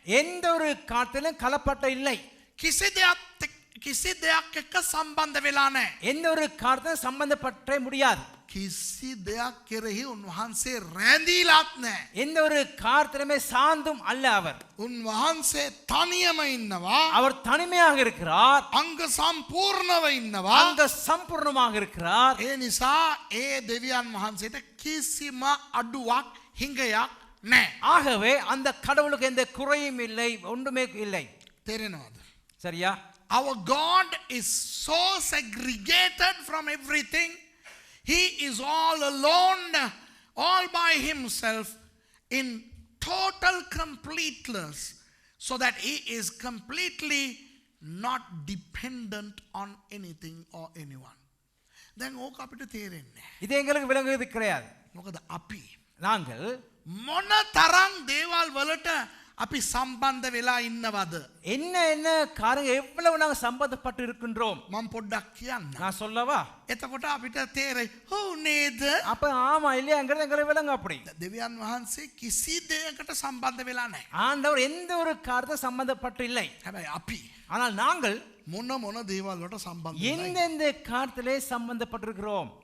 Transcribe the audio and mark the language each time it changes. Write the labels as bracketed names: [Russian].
[Tamil] எந்த ஒரு காரியத்திலும் கலப்பட்ட இல்லை. [Sinhala] කිසි දෙයක් එක්ක සම්බන්ධ වෙලා නැහැ. [Tamil] எந்த ஒரு காரியத்திலும் சம்பந்தப்பட்ட முடியாது. [Sinhala] කිසි දෙයක් කෙරෙහි උන්වහන්සේ රැඳීලාත් නැහැ. [Tamil] எந்த ஒரு காரியத்திலுமே சார்ந்தும் அல்ல அவர். [Sinhala] උන්වහන්සේ තනියම ඉන්නවා. [Tamil] அவர் தனிமையாக இருக்கிறார். [Sinhala] අංග සම්පූර්ණව ඉන්නවා. [Tamil] அங்க சம்பூர்ணமாக இருக்கிறார். [Sinhala] ඒ නිසා ඒ දෙවියන් වහන්සේට කිසිම අඩුවක් හිඟයක් නැහැ. [Tamil] ஆகவே அந்த கடவுளுக்கு எந்த குறையும் இல்லை, ஒன்றுமே இல்லை. [Sinhala] තේරෙනවද? [Tamil] சரியா? [English] Our God is so segregated from everything. He is all alone, all by himself, in total completeness, so that he is completely not dependent on anything or anyone. [Sinhala] දැන් ඕක අපිට තේරෙන්නේ නැහැ. [Tamil] இது எங்களுக்கு விளங்குவது கிடையாது. [Sinhala] මොකද අපි [Tamil] நாங்கள் [Sinhala] මොන තරම් දේවල් වලට අපි සම්බන්ධ වෙලා ඉන්නවද? [Tamil] என்ன என்ன காரியம் எவ்வளவு நாங்கள் சம்பந்தப்பட்டு இருக்கின்றோம். [Sinhala] මම පොඩ්ඩක් කියන්න. [Tamil] நான் சொல்லவா? [Sinhala] එතකොට අපිට තේරෙයි ඔව් නේද? [Tamil] அப்ப ஆமா இல்லையாங்கிறது எங்களுக்கு விளங்கு அப்படி. [Sinhala] දෙවියන් වහන්සේ කිසි දෙයකට සම්බන්ධ වෙලා නැහැ. [Tamil] ஆண்டவர் எந்த ஒரு காரியத்தை சம்பந்தப்பட்டு இல்லை. [Sinhala] හැබැයි අපි [Tamil] ஆனால் நாங்கள் [Sinhala] මොන දේවල් වලට සම්බන්ධ වෙලා [Tamil] எந்தெந்த காரியத்திலே சம்பந்தப்பட்டிருக்கிறோம்.